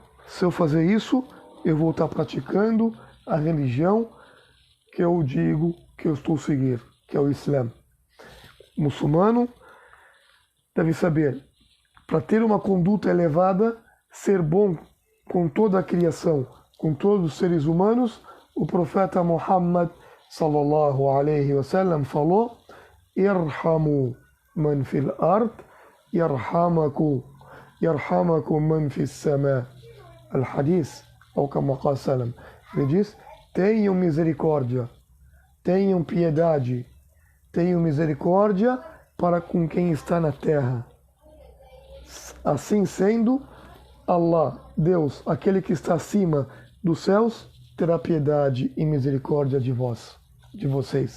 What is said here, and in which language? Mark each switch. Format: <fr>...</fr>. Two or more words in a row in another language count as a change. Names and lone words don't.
<pt>Se eu fazer isso, eu vou estar praticando a religião que eu digo que eu estou seguindo, que é o Islã. O muçulmano deve saber, para ter uma conduta elevada, ser bom com toda a criação, com todos os seres humanos, o profeta Muhammad</pt> <ar>صلى الله عليه وسلم</ar> <pt>falou,</pt> <ar>ارحموا من في الأرض يرحمكم من في السماء. Al-Hadith, ou كما قال سلام.</ar> <pt>Ele diz, tenham misericórdia, tenham piedade, tenham misericórdia para com quem está na terra. Assim sendo, Allah, Deus, aquele que está acima dos céus, terá piedade e misericórdia de vocês.</pt>